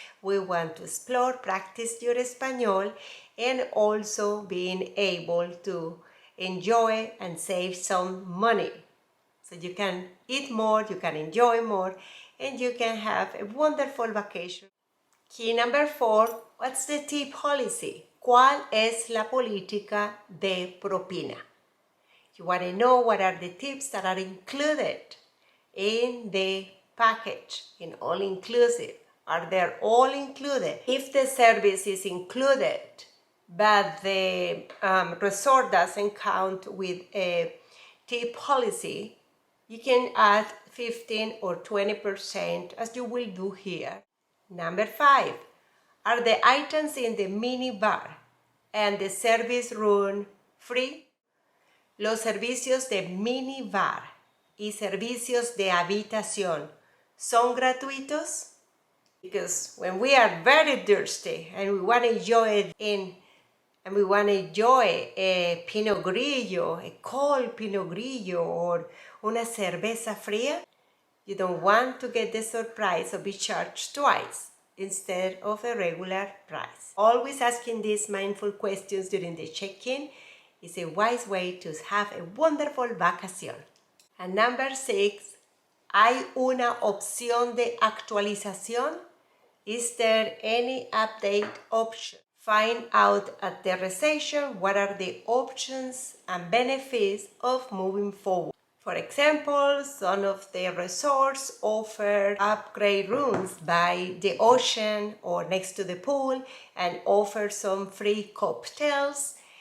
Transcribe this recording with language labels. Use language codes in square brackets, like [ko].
[en] We want to explore, practice your Espanol, and also being able to enjoy and save some money. So you can eat more, you can enjoy more, and you can have a wonderful vacation. Key number 4, what's the tea policy? [es] ¿Cuál es la política de propina? [en] You want to know what are the tips that are included in the package, in all inclusive. Are they all included? If the service is included, but the resort doesn't count with a tip policy, you can add 15 or 20% as you will do here. Number 5, are the items in the mini bar and the service room free? [es] Los servicios de mini bar y servicios de habitación son gratuitos? [en] Because when we are very thirsty and we want to enjoy a Pinot Grillo, a cold Pinot Grillo or [es] una cerveza fría, [en] you don't want to get the surprise of being charged twice instead of a regular price. Always asking these mindful questions during the check-in is a wise way to have a wonderful vacación. And number 6, [es] ¿hay una opción de actualización? [en] Is there any update option? Find out at the reservation what are the options and benefits of moving forward. For example, some of the resorts offer upgrade rooms by the ocean or next to the pool and offer some free cocktails.